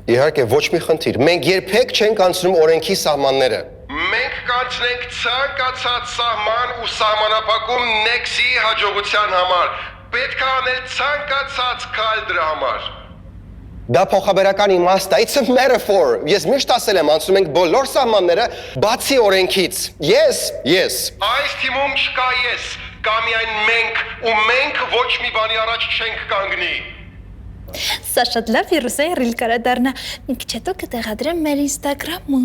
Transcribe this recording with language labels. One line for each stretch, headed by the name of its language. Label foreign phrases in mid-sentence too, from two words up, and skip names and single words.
Armenian: Իհարկե, ոչ մի խնդիր։ Մենք երբեք չենք անցնում օրենքի սահմանները։ Մենք կանցնենք ցանկացած սահման ու սահմանափակում Next-ի հաջողության համար։ Պետք է անել ցանկացած քայլ դրա համար։ Դա փոխաբերական իմաստ է,
English: it's a metaphor։
Armenian: Ես միշտ ասել եմ, անցնում ենք բոլոր սահմանները, բացի օրենքից։ Yes։ Այս թիմում չկա ես, կա միայն մենք, ու մենք ոչ մի բանի առաջ չենք կանգնի։ Սա շատ լավ վիրուս է, ռիլ կարա դառնա։ Մի քիչ հետո կտեղադրեմ մեր Instagram-ում։